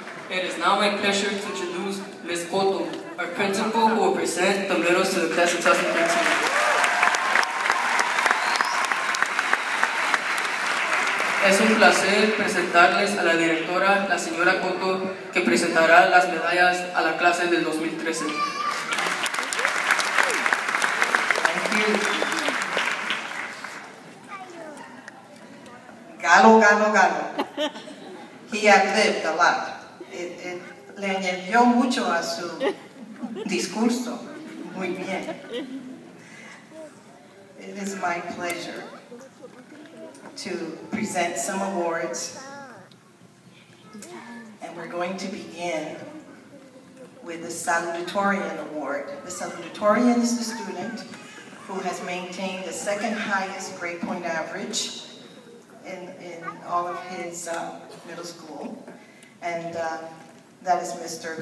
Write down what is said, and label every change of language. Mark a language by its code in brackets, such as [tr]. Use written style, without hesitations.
[en] It is now my pleasure to introduce Ms. Cotto, our principal, who will present the medals to the class of 2013. [es] Es un placer presentarles a la directora, la señora Cotto, que presentará las medallas a la clase del 2013. [en] Thank you. Galo. He outlived a lot. [es] Le añadió mucho a su discurso. Muy bien. [en] It is my pleasure to present some awards, and we're going to begin with the Salutatorian Award. The Salutatorian is the student who has maintained the second highest grade point average in all of his middle school, and that is Mr.